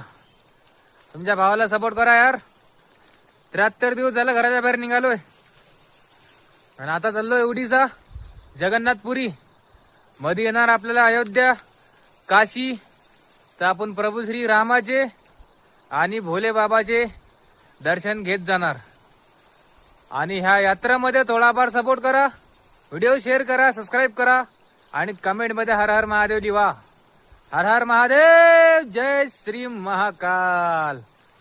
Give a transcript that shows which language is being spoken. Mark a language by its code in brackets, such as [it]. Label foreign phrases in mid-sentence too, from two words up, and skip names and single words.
[mr] तुमच्या भावाला सपोर्ट करा यार। 73 दिवस झालं घराच्या बाहेर निघालोय आणि आता चाललोय उडीसा जगन्नाथपुरी मध्ये येणार आपल्याला अयोध्या काशी। तर आपण प्रभू श्री रामाचे आणि भोले बाबाचे दर्शन घेत जाणार आणि ह्या यात्रेमध्ये थोडाफार सपोर्ट करा, व्हिडिओ शेअर करा, सबस्क्राईब करा आणि कमेंट मध्ये हर हर महादेव लिहा। हर हर महादेव, जय श्री महाकाल।